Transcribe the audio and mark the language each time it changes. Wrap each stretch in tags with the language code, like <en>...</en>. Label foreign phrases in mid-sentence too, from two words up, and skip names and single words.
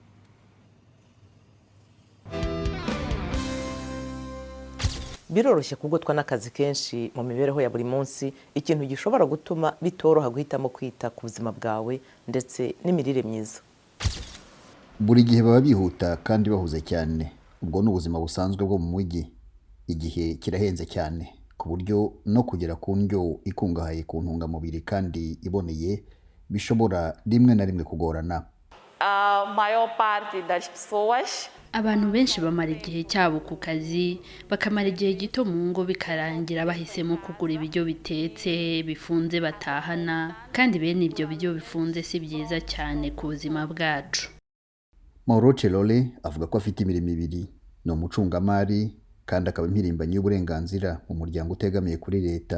<rw>Biroroshye kugotwa n'akazi kenshi mu mibereho ya buri munsi, ikintu gishobora gutuma bitoroha guhitamo kwita ku buzima bwawe ndetse n'imirire myiza. Buri gihe baba bihuta kandi bahuze cyane. Ubwo n'ubuzima busanzwe bwo mu mujyi. Igihe kirahenze cyane ku buryo no kugera ku ndyo ikungahaye ku ntungamubiri kandi iboneye bishobora rimwe na rimwe kugorana.</rw> <pt>Maior parte das pessoas</pt> <rw>abantu benshi bamara igihe cyabo ku kazi, bakamara igihe gito mu ngo bikarangira bahisemo kugura ibiryo bitetse bifunze batahana, kandi bene ibyo biryo bifunze si byiza cyane ku buzima bwacu. Mauro Celole avuga ko afite imirimo ibiri, ni umucungamari kandi akaba impirimbanyi y'uburenganzira mu muryango utegamiye kuri leta.</rw>